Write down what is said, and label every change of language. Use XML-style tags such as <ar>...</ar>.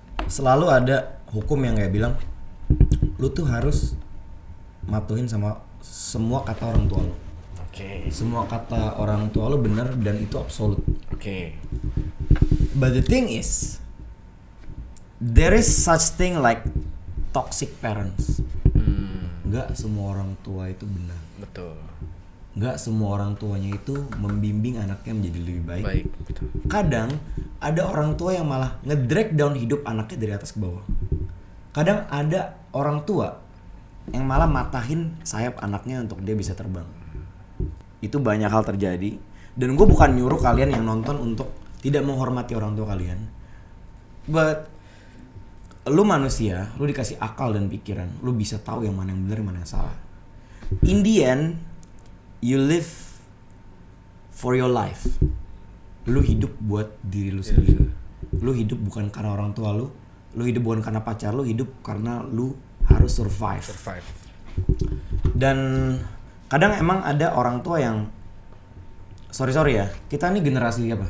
<id>Selalu ada hukum yang kayak bilang lu tuh harus matuhin sama semua kata orang tua lu. Oke. Semua kata orang tua lu benar dan itu absolut. Oke.</id> <en>But the thing is, there is such thing like toxic parents.</en> <id>Nggak semua orang tua itu benar. Betul. Nggak semua orang tuanya itu membimbing anaknya menjadi lebih baik. Betul. Kadang ada orang tua yang malah nge-drag down hidup anaknya dari atas ke bawah. Kadang ada orang tua yang malah matahin sayap anaknya untuk dia bisa terbang. Itu banyak hal terjadi. Dan gue bukan nyuruh kalian yang nonton untuk tidak menghormati orang tua kalian. But lu manusia, lu dikasih akal dan pikiran. Lu bisa tahu yang mana yang benar, yang mana yang salah.</id> <en>In the end, you live for your life.</en> <id>Lu hidup buat diri lu sendiri. Lu hidup bukan karena orang tua lu. Lu hidup bukan karena pacar lu. Hidup karena lu harus survive. Dan kadang emang ada orang tua yang sorry ya, kita ini generasi apa?</id>